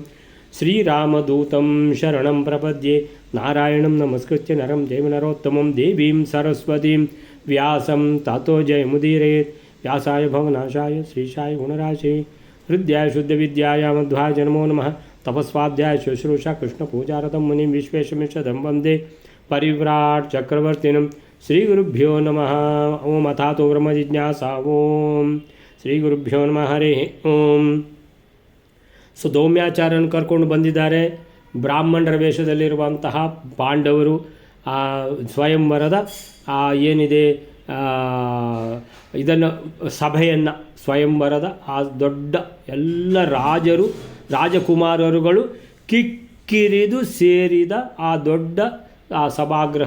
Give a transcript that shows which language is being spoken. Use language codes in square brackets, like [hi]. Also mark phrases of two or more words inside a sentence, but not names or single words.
[sa] श्रीरामदूतं शरणं प्रपद्ये नारायणं नमस्कृत्य नरं देवं नरोत्तमं देवीं सरस्वतीं व्यासं ततो जयमुदीरयेत् व्यासाय भवनाशाय श्रीशाय गुणराशे हृदयाय शुद्धविद्याय मध्वाय नमो नमः तपस्वाध्याय शुश्रूषा कृष्णपूजारतं मुनिं विश्वेशमिषदं वन्दे परिव्राट् चक्रवर्तिनं श्रीगुरुभ्यो नमः। ओम अथातो ब्रह्मजिज्ञासा ओम ಶ್ರೀಗುರುಭ್ಯೋ ನಮಃ ಹರಿ ಓಂ. [kn] ಸೌಮ್ಯಾಚಾರ್ಯನ ಕರ್ಕೊಂಡು ಬಂದಿದ್ದಾರೆ. ಬ್ರಾಹ್ಮಣರ ವೇಷದಲ್ಲಿರುವಂತಹ ಪಾಂಡವರು ಸ್ವಯಂವರದ ಏನಿದೆ ಇದನ್ನು ಸಭೆಯನ್ನು ಸ್ವಯಂವರದ ಆ ದೊಡ್ಡ ಎಲ್ಲ ರಾಜರು ರಾಜಕುಮಾರರುಗಳು ಕಿಕ್ಕಿರಿದು ಸೇರಿದ ಆ ದೊಡ್ಡ ಆ ಸಭಾಗೃಹ.